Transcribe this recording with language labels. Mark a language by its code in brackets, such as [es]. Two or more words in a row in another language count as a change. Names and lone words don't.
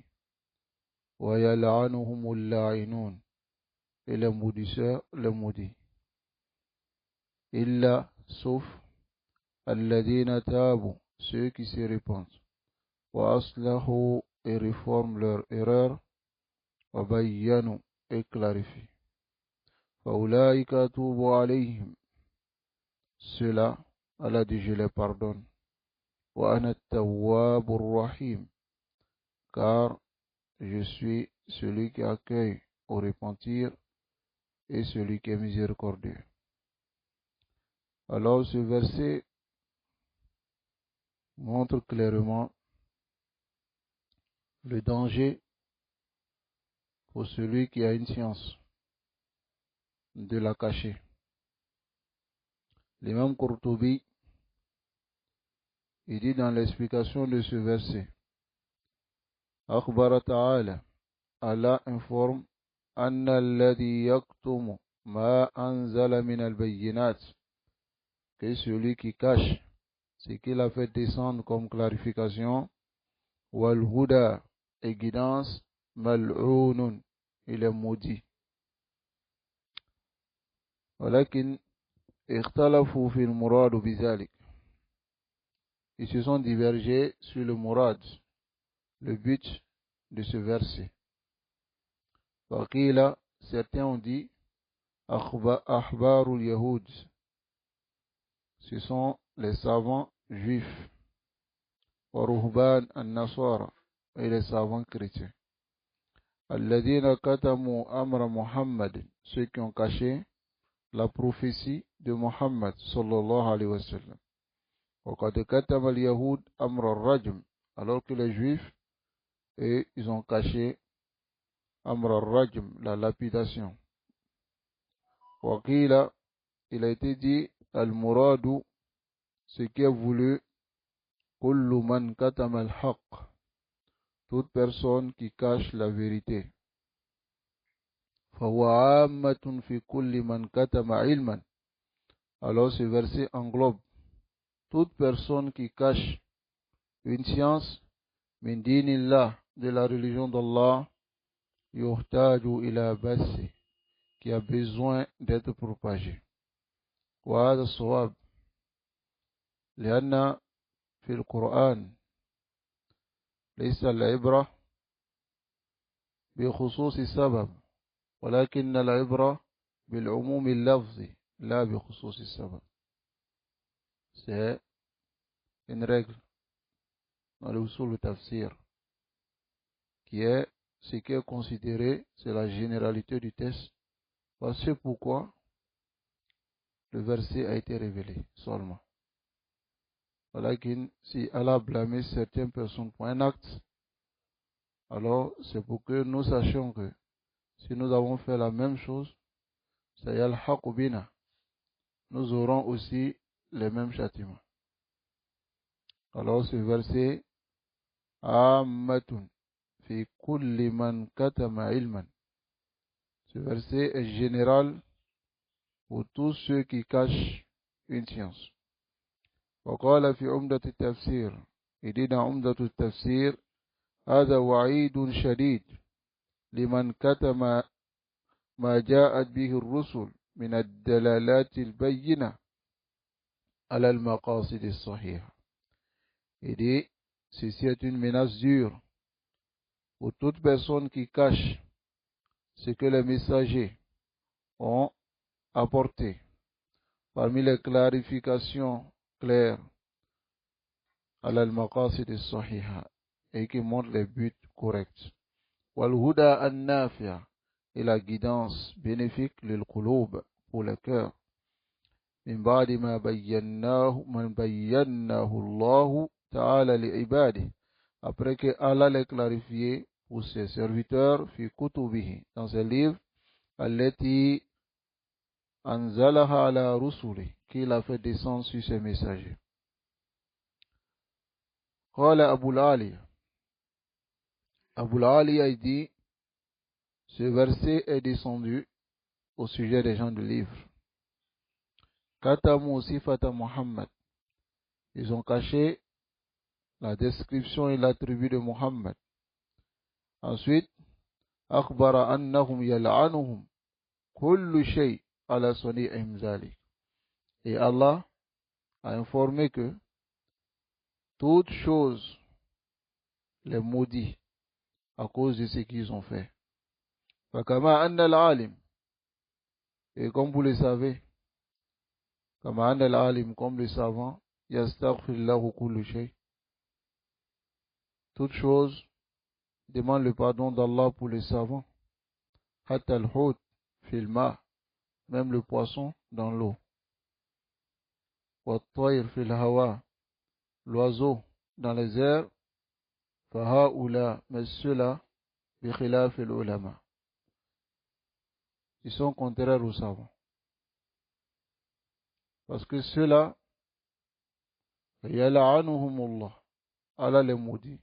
[ar] ويلعنهم اللاعنون, [fr] et les maudisseurs les maudit. Illa, sauf [ar] الذين تابوا, [fr] ceux qui se répandent. [ar] وأصلحوا, [fr] et réforment leur erreur. [ar] وبينوا, [fr] et clarifient. [ar] فأولئك أتوب عليهم, [fr] cela, Allah dit je les pardonne. [ar] وأنا التواب الرحيم, [fr] car je suis celui qui accueille au repentir et celui qui est miséricordieux. Alors ce verset montre clairement le danger pour celui qui a une science de la cacher. L'imam Qurtubi, il dit dans l'explication de ce verset, [ar] أخبر تعالى, [fr] Allah informe, [ar] أن الذي يكتم ما أنزل من البينات, [fr] que celui qui cache ce qu'il a fait descendre comme clarification, [ar] والهدى, [fr] et guidance, mal'ounun, il est maudit. [ar] ولكن اختلفوا في المراد بذلك, [fr] ils se sont divergés sur le murad, le but de ce verset. Waqila, certains ont dit [ar] أحبار اليهود, [fr] ce sont les savants juifs, [ar] ورهبان النصارى, [fr] et les savants chrétiens. [ar] الذين كتموا أمر محمد, [fr] ceux qui ont caché la prophétie de Muhammad [ar] صلى الله عليه وسلم. وقد كتم اليهود أمر الرجم, [fr] alors que les juifs, et ils ont caché [ar] أمر الرجم, [fr] la lapidation. [ar] وقيل, [fr] il a été dit al-muradu, ce qui est voulu, [ar] كل من كتم الحق, [fr] toute personne qui cache la vérité. [ar] فهو عامة في كل من كتم علما, alors ce verset englobe toute personne qui cache une science, من دين الله, de la religion d'Allah, يحتاج إلى بثه, qui a besoin d'être propagée. وهذا صواب لأن في القرآن ليس العبرة بخصوص سبب, ولكن العبرة بالعموم اللفظي لا بخصوص السبب. [fr] C'est une règle dans le [ar] أصول تفسير [fr] qui est ce qui est considéré, c'est la généralité du texte. C'est pourquoi le verset a été révélé seulement. Walakin, si Allah blâmait certaines personnes pour un acte, Alors, c'est pour que nous sachions que si nous avons fait la même chose, [ar] سيلحق بنا, [fr] nous aurons aussi les mêmes châtiments. Alors, ce verset, [ar] عامة في كل من كتم علما. [fr] Ce verset est général pour tous ceux qui cachent une science. [ar] وقال في عمدة التفسير إذن عمدة التفسير هذا وعيد شديد لمن كتم ما جاءت به الرسل من الدلالات البينة على المقاصد الصحيحة. [fr] Il dit, ceci est une menace dure pour toute personne qui cache ce que les messagers ont apporté parmi les clarifications claires à [ar] المقاصد الصحيحة [fr] et qui montrent les buts corrects. [ar] والهدى النافع [fr] et la guidance bénéfique [ar] للقلوب [fr] pour le cœur. [ar] من بعد ما بينه الله تعالى لعباده, [fr] après que Allah l'ait clarifié pour ses serviteurs [ar] في كتبه, [fr] dans ses livres, [ar] التي أنزلها على رسله, [fr] qu'il a fait descendre sur ses messagers. Qala Abu al-Aliya, Abu al-Aliya a dit, ce verset est descendu au sujet des gens du livre. [ar] كتموا صفة محمد, [fr] ils ont caché la description et l'attribut de Muhammad. Ensuite, [ar] أخبر أنهم يلعنهم كل شيء على صنيعهم ذلك. [fr] Et Allah a informé que toute chose les maudit à cause de ce qu'ils ont fait. [ar] فكما أن العالم, [fr] et comme vous le savez, [ar] كما أن العالم, [fr] comme le savant, [ar] يستغفر له كل شيء. [fr] Toute chose demande le pardon d'Allah pour les savants. [ar] حتى الحوت في الماء, [fr] même le poisson dans l'eau. [ar] والطير في الهواء, [fr] l'oiseau dans les airs. Fahaoula, mais ceux-là, [ar] بخلاف العلماء, [fr] ils sont contraires aux savants. Parce que ceux-là, yal'anuhumullah, Allah les maudit.